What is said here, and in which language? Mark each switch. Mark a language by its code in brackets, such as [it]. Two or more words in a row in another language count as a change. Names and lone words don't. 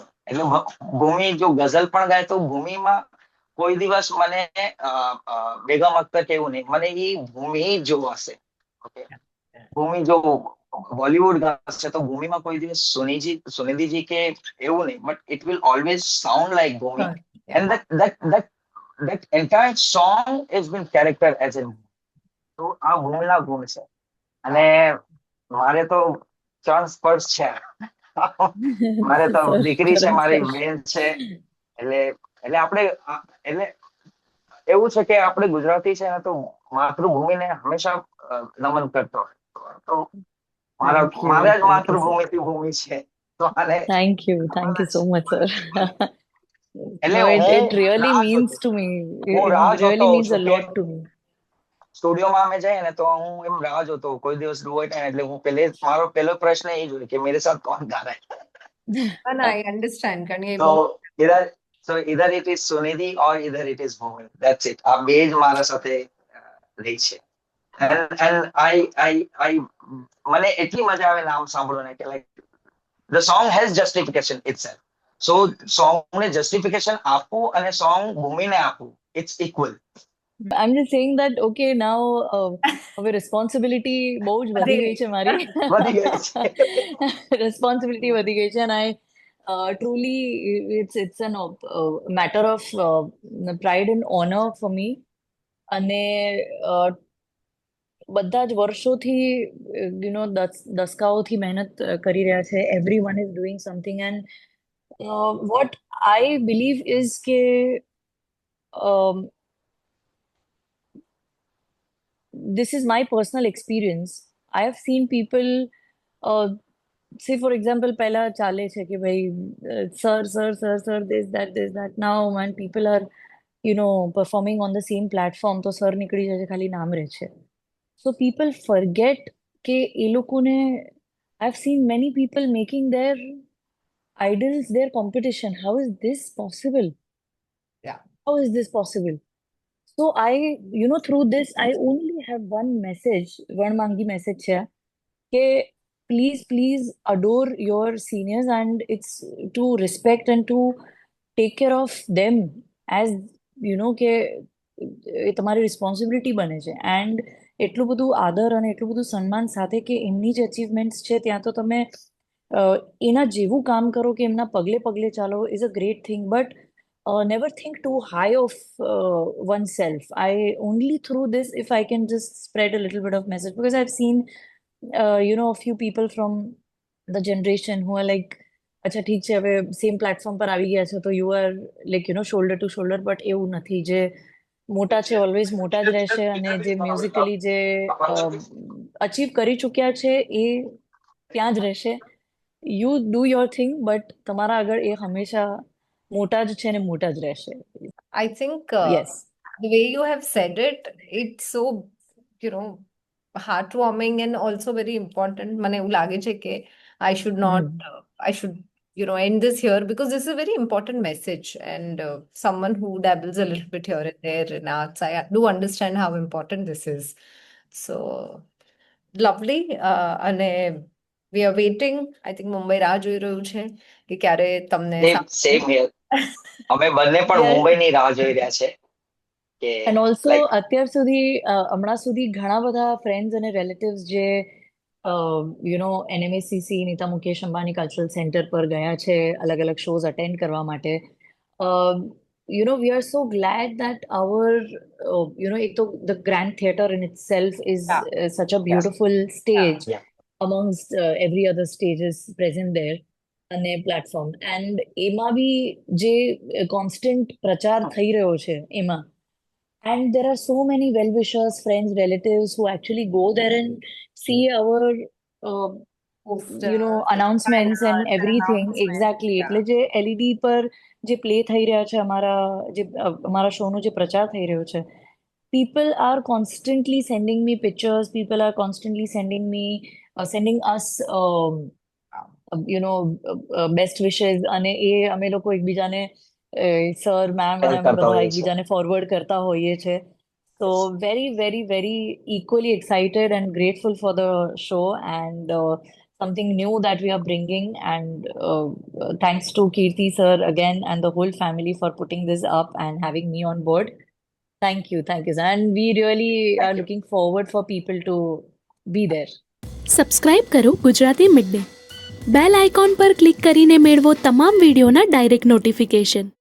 [gu] એટલે ભૂમિ જો ગઝલ પણ ગાય તો ભૂમિમાં કોઈ દિવસ મને બેગમ અખ્તર કેવું નહીં, મને એ ભૂમિ જોવાશે. ઓકે, ભૂમિ જો બોલિવૂડ ગાશે તો ભૂમિમાં કોઈ દિવસ સુનિધિજી કે એવું નહીં, [en] but it will always sound like Bhumi. એન્ડ that entire song has been character as in. [gu] તો આ ભૂમિના ગુણ છે અને મારે તો ચરણ સ્પર્શ છે. મારે તો દીકરી છે, મારી બેન છે. એટલે એટલે આપણે એટલે એવું છે કે આપણે ગુજરાતી છે ને તો માતૃભૂમિને હંમેશા નમન કરતો હોય. તો મારા જ માતૃભૂમિથી ભૂમિ છે. તો આને [en] Thank you so much, sir. [gu] એટલે [en] No, [gu] હું [en] it really [gu] રાહ [en] means [gu] જોતો [en] to me. [gu] હું [en] It [gu] રાહ જોતો [en] really [gu] હોઉં [en] means [gu] છું [en] a [gu] કે [en] lot to me. [gu] સ્ટુડિયોમાં અમે જઈએ ને તો હું એમ રાહ જોતો કોઈ દિવસ ડુએટ, એટલે હું મારો પહેલો પ્રશ્ન એ જ હોય કે [hi] मेरे साथ कौन गा रहा है. [gu] ના [en] I understand [gu] કારણ કે [en] તો either either it is Sunidhi or either it is Bhumi. That's it. [gu] આ બે જ મારા સાથે રહી છે. [en] And I [gu] મને એટલી મજા આવે નામ સાંભળોને કે [en] like the song has justification itself. [gu] So song ને justification આપવું અને song ભૂમિને આપવું, [en] it's equal. I'm just saying that okay now [gu] હવે responsibility બહુ જ વધી ગઈ છે મારી. વધી ગઈ છે. Responsibility વધી ગઈ છે [en] and I truly it's an matter of pride and honor for me. [gu] અને બધા જ વર્ષોથી દસકાઓથી મહેનત કરી રહ્યા છે. [en] Everyone is doing something and what I believe is કે this is my personal experience. I have seen people say for example [gu] પહેલા ચાલે છે કે ભાઈ [en] sir this that now when people are performing on the same platform [gu] તો સર નીકળી જાય છે, ખાલી નામ રહે છે. [en] So people forget [gu] કે એ લોકોને [en] I've seen many people making their idols their competition. How is this possible? Yeah. How is this possible? So I, through this, I only have one message, one mangi message here, કે please adore your seniors and it's to respect and to take care of them as, [gu] કે એ તમારી રિસ્પોન્સિબિલિટી બને છે. એન્ડ એટલું બધું આદર અને એટલું બધું સન્માન સાથે કે એમની જે અચીવમેન્ટ્સ છે ત્યાં તો તમે એના જેવું કામ કરો કે એમના પગલે પગલે ચાલો [en] is a great thing. બટ never think too high of oneself. I only through this, if I can just spread a little bit of message, because I've seen, a few people from the generation who are like, [gu] અચ્છા ઠીક છે હવે [en] same platform [gu] પર આવી ગયા છે તો [en] you are like shoulder to shoulder. [gu] બટ એવું નથી. જે મોટા છે ઓલવેઝ મોટા જ રહેશે અને જે મ્યુઝિકલી જે અચીવ કરી ચૂક્યા છે એ ત્યાં જ રહેશે. [en] you do your thing [gu] બટ તમારા આગળ એ હંમેશા મોટા જ છે ને મોટા જ રહેશે. [en] I think Yes. the way you have said it, it's so, heartwarming and also very important. [gu] મને એવું લાગે છે કે [en] I should not, I should, end this here because this is a very important message and someone who dabbles a little bit here and there in arts, I do understand how important this is. So lovely. અને we are waiting. I think [gu] મુંબઈ રાહ જોઈ રહ્યું છે કે ક્યારે તમને [en] same here. [gu] અમે બંને પણ મુંબઈની રાહ જોઈ રહ્યા છે કે [en] and also like [gu] અત્યાર સુધી હમણાં સુધી ઘણા બધા ફ્રેન્ડ્સ અને રિલેટિવ્સ જે NMSCC નીતા મુકેશ અંબાણી કલ્ચરલ સેન્ટર પર ગયા છે અલગ અલગ શોઝ અટેન્ડ કરવા માટે. [en] We are so glad that our [gu] એક તો [en] the Grand Theatre in itself is such a beautiful stage amongst every other stages present there અને પ્લેટફોર્મ. [gu] એન્ડ એમાં બી જે કોન્સ્ટન્ટ પ્રચાર થઈ રહ્યો છે એમાં, [en] and there are so many well-wishers, friends, relatives who actually go there and see our announcements and everything. Exactly. [gu] એટલે જે LED પર જે પ્લે થઈ રહ્યા છે અમારા શોનો જે પ્રચાર થઈ રહ્યો છે, [en] people are constantly sending me pictures, people are constantly sending us best wishes [gu] અને એ અમે લોકો એકબીજાને સર મેમ અને અમે બધા એકબીજાને ફોરવર્ડ કરતા હોઈએ છે. [en] So very very very equally excited and grateful for the show and something new that we are bringing, and thanks to Kirti sir again and the whole family for putting this up and having me on board. Thank you sir, and we really are looking forward for people to be there. [gu] સબસ્ક્રાઇબ કરો ગુજરાતી મિડ ડે. બેલ આઇકોન પર ક્લિક કરીને મેળવો તમામ વિડીયોના ડાયરેક્ટ નોટિફિકેશન.